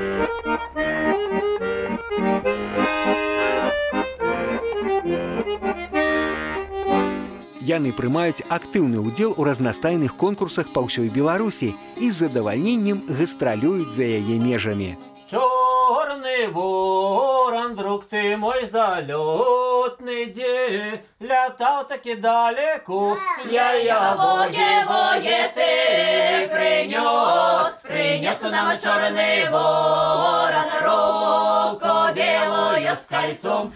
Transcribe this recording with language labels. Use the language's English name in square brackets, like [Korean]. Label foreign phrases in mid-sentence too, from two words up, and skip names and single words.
[Belarusian] Яны прымаюць актыўны ўдзел у разнастайных конкурсах па ўсёй Беларусі і з задавальненнем гастралююць за яе межамі. [Russian] Чорный ворон, друг ты мой залетный, где летал таки далеко. Вое, ты принес нам черный ворон, руку белую с кольцом.